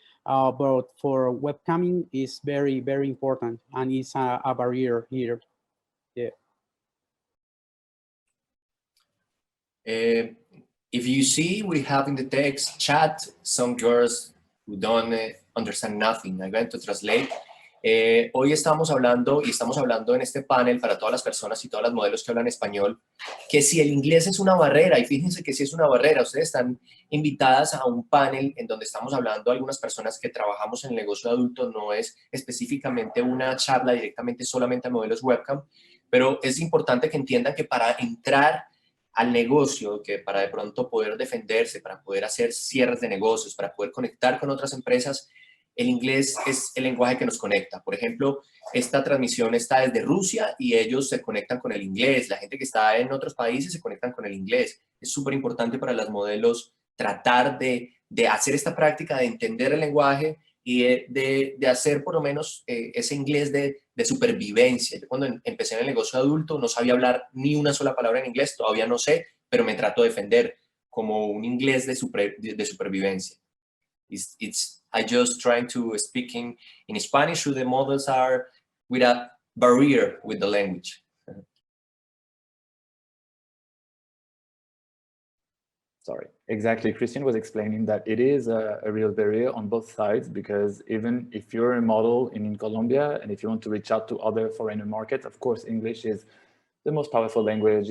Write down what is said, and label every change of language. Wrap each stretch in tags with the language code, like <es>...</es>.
<en>But for webcamming, is very important, and it's a barrier here. Yeah. If you see, we have in the text chat some girls who don't understand nothing. I'm going to translate.</en> <es>Hoy estamos hablando en este panel para todas las personas y todas las modelos que hablan español, que si el inglés es una barrera, y fíjense que si es una barrera, ustedes están invitadas a un panel en donde estamos hablando algunas personas que trabajamos en el negocio de adultos, no es específicamente una charla directamente solamente a modelos webcam, pero es importante que entiendan que para entrar al negocio, que para de pronto poder defenderse, para poder hacer cierres de negocios, para poder conectar con otras empresas, el inglés es el lenguaje que nos conecta. Por ejemplo, esta transmisión está desde Rusia y ellos se conectan con el inglés. La gente que está en otros países se conectan con el inglés. Es súper importante para las modelos tratar de hacer esta práctica, de entender el lenguaje y de hacer por lo menos ese inglés de supervivencia. Yo cuando empecé en el negocio adulto no sabía hablar ni una sola palabra en inglés, todavía no sé, pero me trato de defender como un inglés de supervivencia.</es> <en>I just trying to speak in Spanish, so the models are with a barrier with the language. Sorry, exactly. Cristian was explaining that it is a real barrier on both sides, because even if you're a model in Colombia and if you want to reach out to other foreigner markets, of course, English is the most powerful language.</en>